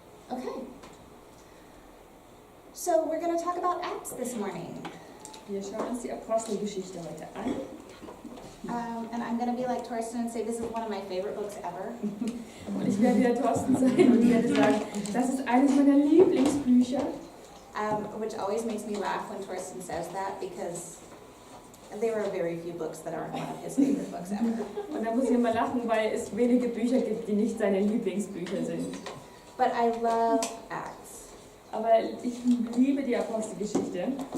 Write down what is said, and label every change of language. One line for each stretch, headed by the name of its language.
English: Okay. So we're going to talk about Acts this morning.
German: Wir schauen uns die Apostelgeschichte heute an.
English: And I'm going to be like Torsten and say this is one of my favorite books ever.
German: Und ich werde wieder Thorsten sein und werde sagen, das ist eines meiner Lieblingsbücher.
English: Which always makes me laugh when Torsten says that, because there are very few books that aren't one of his favorite books ever.
German: Und da muss ich immer lachen, weil es wenige Bücher gibt, die nicht seine Lieblingsbücher sind.
English: But I love Acts.
German: Aber ich liebe die Apostelgeschichte.